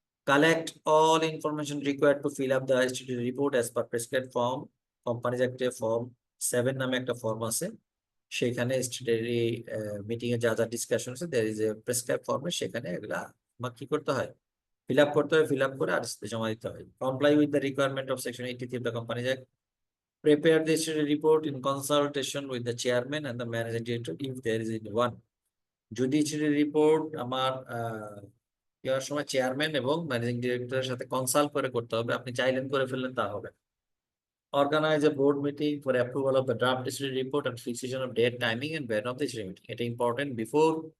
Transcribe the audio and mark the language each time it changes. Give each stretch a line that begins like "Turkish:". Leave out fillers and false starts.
English: Collect all information required to fill up the statutory report as per prescribed form.
Bangla: Companies অ্যাক্টে form 7 নামে একটা form আছে, সেখানে স্টেটুটরি meeting এ যা যা ডিসকাশন আছে
English: there is a
Bangla: প্রেসক্রাইব ফর্মে, সেখানে এগুলা আমার কি করতে হয়, fill up করতে হবে, fill up করে আর জমা দিতে হয়।
English: Comply with the requirement of section 83 of the Companies Act. Prepare the statutory report in consultation with the chairman and the managing director if there is one.
Bangla: যদি statutory report আমার দেওয়ার সময় chairman এবং managing ডিরেক্টরের সাথে consult করে করতে হবে, আপনি চাইলেন করে ফেললেন তা হবে।
English: Organize a board meeting for approval of the draft statutory report and fixation of date, timing and venue of the statutory meeting.
Bangla: এটা ইম্পর্টেন্ট,
English: before